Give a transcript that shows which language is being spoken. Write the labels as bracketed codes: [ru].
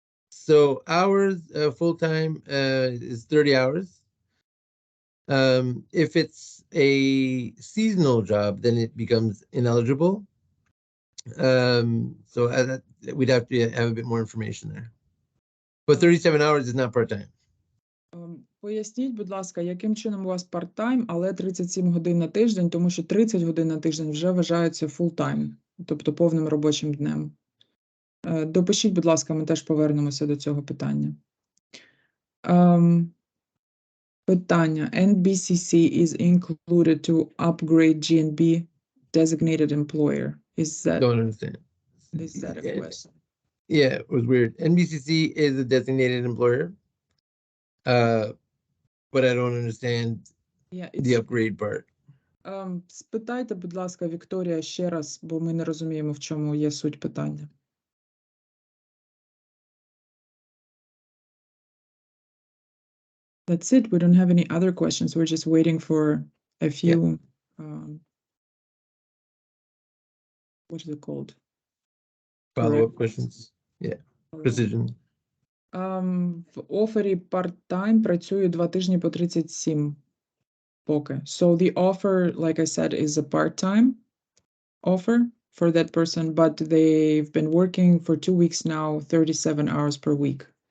[en] So hours, full-time is 30 hours. If it's a seasonal job, then it becomes ineligible. So we'd have to have a bit more information there. But 37 hours is not part-time. [uk] Поясніть, будь ласка, яким чином у вас part-time, але 37 годин на тиждень, тому що 30 годин на тиждень вже вважаються full-time, тобто повним робочим днем. Допишіть, будь ласка, ми теж повернемося до цього питання. Питання. [en] NBCC is included to upgrade GNB designated employer. Don't understand. Is that a question? Yeah, it was weird. NBCC is a designated employer, but I don't understand the upgrade part. [uk] Спитайте, будь ласка, Вікторія, ще раз, бо ми не розуміємо, в чому є суть питання. [en] That's it. We don't have any other questions. We're just waiting for a few, what is it called? Follow-up questions. Yeah. Precision. [uk] В офері part-time працюю 2 тижні по 37 поки. [en] So the offer, like I said, is a part-time offer for that person, but they've been working for 2 weeks now, 37 hours per week.